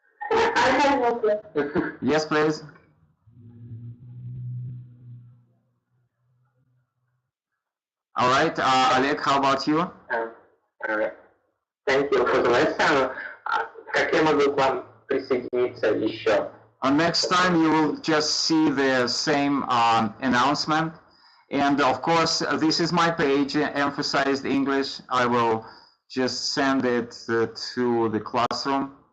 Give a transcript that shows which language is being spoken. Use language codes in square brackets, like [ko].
[en] I have no question. Yes, please. All right, Oleg, how about you? Thank you for the lesson. [ru] Как я могу к вам присоединиться еще? [en] Next time you will just see the same announcement. And of course, this is my page, emphasized English. I will just send it to the classroom.